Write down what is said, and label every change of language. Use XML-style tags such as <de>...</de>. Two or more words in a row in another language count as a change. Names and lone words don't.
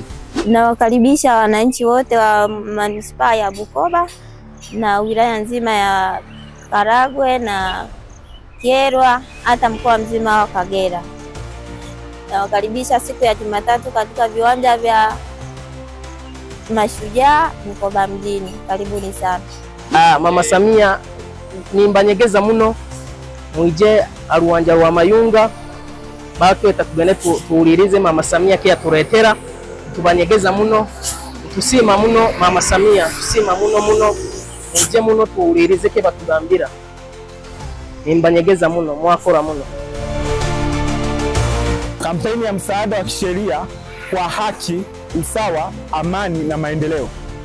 <sw>Nawakaribisha wananchi wote wa manispaa ya Bukoba na wilaya nzima ya Karagwe na Kyerwa, hata mkoa mzima wa Kagera. Nawakaribisha siku ya Jumatatu katika viwanja vya Mashujaa Bukoba mjini. Karibuni sana.</sw> <hay>Mama Samia nimbanyegeza muno mwije aruwanja rwa Mayunga batwe tatugene tuulirize Mama Samia kia turetera tubanyegeza muno tusima muno Mama Samia tusima muno mwije muno tuulirize ke batugambira nimbanyegeza muno mwakora muno.</hay> <sw>Kampeni ya msaada wa kisheria kwa haki, usawa, amani na maendeleo.</sw>